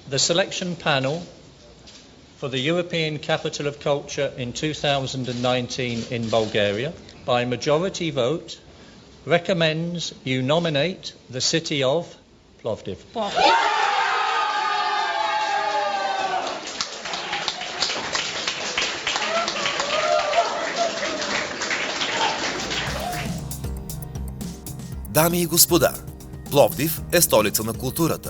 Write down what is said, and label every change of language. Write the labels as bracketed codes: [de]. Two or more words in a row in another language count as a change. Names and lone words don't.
[en] The selection panel for the European Capital of Culture in 2019 in Bulgaria, by majority vote, recommends you nominate the city of Plovdiv. [bg] Дами и господа, Пловдив е столица на културата.